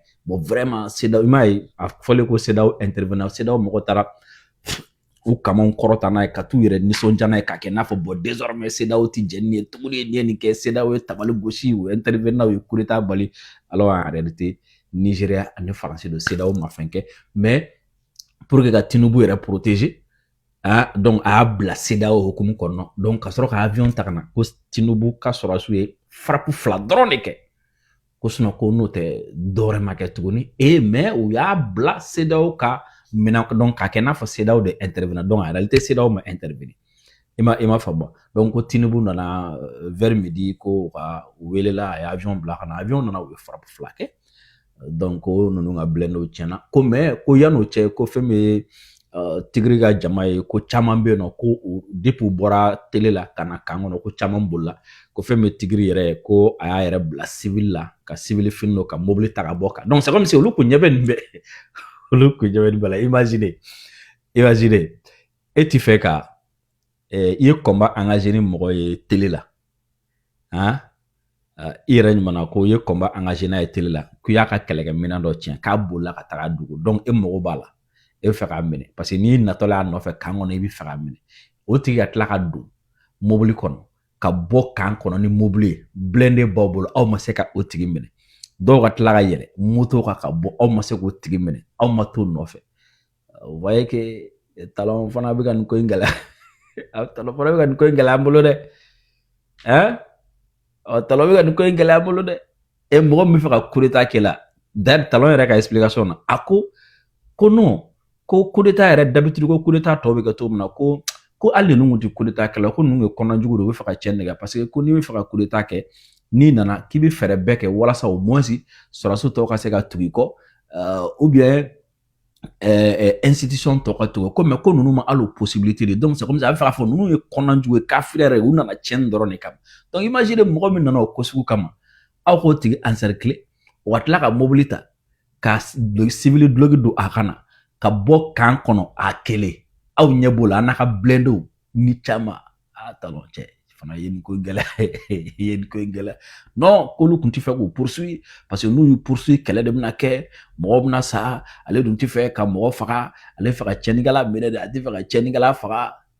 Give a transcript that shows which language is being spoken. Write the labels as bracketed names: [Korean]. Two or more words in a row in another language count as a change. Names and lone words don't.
[French] Bon, vraiment, CEDEAO, il fallait que CEDEAO intervenant. [Bambara] CEDEAO, mɔgɔ taara ou kama kɔrɔta n'a ye ka t'u yɛrɛ nisɔndiya n'a ye k'a kɛ n'a fɔ [French] bon désormais [Bambara] CEDEAO ti jɛni ye tuguni ni ye nin kɛ CEDEAO ye tabali gosi u intervenant u ye [French] coup d'état [Bambara] bali [French] alors en réalité [Bambara] Nigeria ani France de CEDEAO ma fɛn kɛ [French] mais pour que [Bambara] ka Tinubu yɛrɛ protéger donc a y'a bila CEDEAO hukumu kɔnɔ donc ka sɔrɔ ka avion ta ka na ko Tinubu ka sɔrɔsiw ye frappe fila dɔrɔn de kɛ. Ko sinon ko n'o tɛ dɔwɛrɛ ma kɛ tuguni mais u y'a bila CEDEAO ka minɛn donc k'a kɛ n'a fɔ CEDEAO de intervenir [French] donc en réalité [Bambara] CEDEAO ma intervenir i ma faamu donc ko Tinubu nana [French] vers midi [Bambara] ko ka welela a ye avion bila ka na avion nana u ye frappe fila kɛ donc ko ninnu ka blende tiɲɛna ko mais ko yan'o cɛ ko fɛn bɛ tigiri ka jama ye ko caman bɛ yen nɔ ko depuis u bɔra télé la ka na kan kɔnɔ ko caman bolila ko fɛn bɛ tigiri yɛrɛ ko a y'a yɛrɛ bila civil la ka civil fini dɔ ka mobili ta ka bɔ kan [French] donc c'est comme si [Bambara] olu kun ɲɛ bɛ nin bɛɛ olu kun ɲɛ bɛ nin bɛɛ la imagine e ti fɛ ka i ye [French] combat engagé [Bambara] ni mɔgɔ ye télé la i yɛrɛ ɲuman ko i ye [French] combat engagé [Bambara] n'a ye télé la k'i y'a ka kɛlɛkɛminɛn dɔ tiɲɛ k'a bolila ka taga dugu donc e mago b'a la e bɛ fɛ k'a minɛ parce que n'i natɔla y'a nɔfɛ kan kɔnɔ i bɛ fɛ k'a minɛ o tigi ka tila ka don mobili kɔnɔ ka bɔ kan kɔnɔ ni mobili ye blende b'aw bolo aw ma se ka o tigi minɛ dɔw ka tila ka yɛlɛ moto ka bɔ aw ma se k'o tigi minɛ aw ma t'o nɔfɛ [French] vous voyez que [Bambara] talon fana bɛ ka nin ko in gɛlɛya talon fana bɛ ka nin ko in gɛlɛya an bolo dɛ talon bɛ ka nin ko in gɛlɛya an bolo dɛ e mɔgɔ min bɛ fɛ ka [French] coup d'état [Bambara] kɛ la d'ailleurs talon yɛrɛ ka explication na a ko [French] non ko coup d'état [Bambara] yɛrɛ d'habitude ko [French] coup d'état [Bambara] tɔw bɛ kɛ cogo min na ko hali ninnu tɛ [French] coup d'état [Bambara] kɛla ko ninnu ye kɔnɔjugu de u bɛ fɛ ka tiɲɛ nɛgɛ [French] parce que [Bambara] ko n'i bɛ fɛ ka [French] coup d'état [Bambara] kɛ n'i nana k'i bɛ fɛɛrɛ bɛɛ kɛ walasa [French] au moins [Bambara] sɔrɔsiw tɔw ka se ka tugu i kɔ [French] ou bien institution [Bambara] tɔgɔ to ko mais ko ninnu ma hali [French] possibilité de donc c'est comme ça [Bambara] a bɛ fɛ k'a fɔ ninnu ye kɔnɔjugu ye k'a frère ye u nana tiɲɛni dɔrɔn de kama donc imagine mɔgɔ min nana o ko sugu kama aw k'o tigi encercler o ka tila ka mobili ta ka civil drogue don a kana ka bɔ kan kɔnɔ a kelen aw ɲɛ b'o la a n'a ka blendew ni caman a talon cɛ fana ye nin ko gɛlɛya ye nin ko gɛlɛya non k'olu tun tɛ fɛ k'u poursuivre [French] parce que [Bambara] n'u y'u poursuivre kɛlɛ de bɛna kɛ mɔgɔw bɛna sa ale dun tɛ fɛ ka mɔgɔ faga ale fɛ ka tiɲɛnikɛla minɛ de a tɛ fɛ ka tiɲɛnikɛla faga